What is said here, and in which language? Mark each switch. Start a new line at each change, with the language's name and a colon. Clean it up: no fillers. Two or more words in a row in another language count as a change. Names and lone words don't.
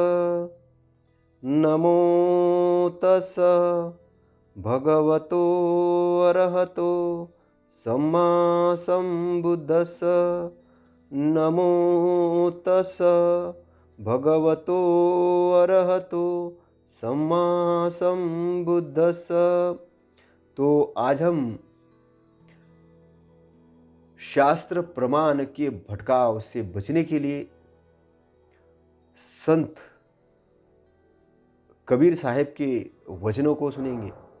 Pali: नमो तस् भगवतो अरहतो सम्मा सम्बुद्धस्स। नमो तस् भगवतो अरहतो सम्मा सम्बुद्धस्स।
Hindi: तो आज हम शास्त्र प्रमाण के भटकाव से बचने के लिए संत कबीर साहब के वचनों को सुनेंगे।